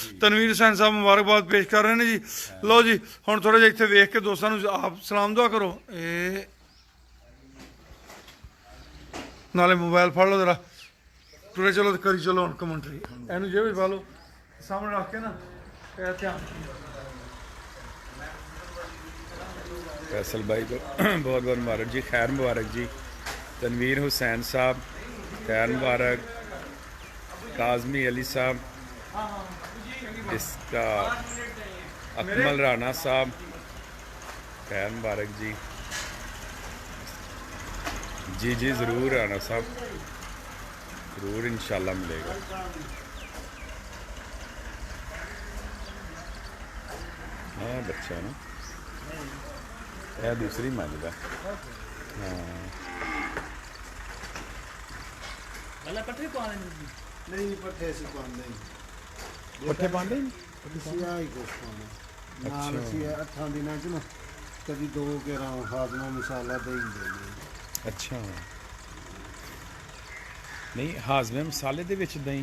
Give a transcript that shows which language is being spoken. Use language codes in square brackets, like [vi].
[pa] ਤਨਵੀਰ ਹੁਸੈਨ ਸਾਹਿਬ ਮੁਬਾਰਕਬਾਦ ਪੇਸ਼ ਕਰ ਰਹੇ ਨੇ ਜੀ। ਲਓ ਜੀ ਹੁਣ ਥੋੜਾ ਜਿਹਾ ਇੱਥੇ ਵੇਖ ਕੇ ਦੋਸਤਾਂ ਨੂੰ ਆਪ ਸਲਾਮ ਦੁਆ ਕਰੋ। ਇਹ ਨਾਲੇ ਮੋਬਾਈਲ ਫੜ ਲਓ ਜਰਾ, ਤੁਰੇ ਚਲੋ ਤੇ ਕਰੀ ਚਲੋ ਹੁਣ ਕਮੈਂਟਰੀ। ਇਹਨੂੰ ਜੇ ਵੀ ਪਾ ਲਓ ਸਾਹਮਣੇ ਰੱਖ ਕੇ ਨਾ, ਇਹ ਧਿਆਨ। [hi] फैसल भाई को बहुत बहुत मुबारक जी, खैर मुबारक जी। तनवीर हुसैन साहब खैर मुबारक। काजमी अली साहब, इसका अकमल राना साहब खैर मुबारक जी। जी जी ज़रूर राना साहब, ज़रूर इंशाल्लाह मिलेगा। हाँ बच्चा ना यह दूसरी मज है। हाँ [pa] ਪਹਿਲਾਂ ਪੱਠੇ ਪਾਉਣੇ ਨੇ ਜੀ। ਨਹੀਂ ਪੱਠੇ ਅਸੀਂ ਪਾਉਂਦੇ ਨਹੀਂ, [hi] पट्ठे पाते [pa] ਅਸੀਂ ਆਹ ਹੀ ਕੁਛ ਪਾਉਂਦੇ ਨਾਲ। ਅਸੀਂ 8 ਦਿਨਾਂ ਚ ਨਾ ਕਦੀ 2 ਗੇਰਾਂ ਹਾਜ਼ਮਾ ਮਸਾਲਾ ਦੇ ਹੀ ਦਿੰਦੇ। [hi] अच्छा नहीं हाजमे मसाले [pa] ਦੇ ਵਿੱਚ ਦਹੀਂ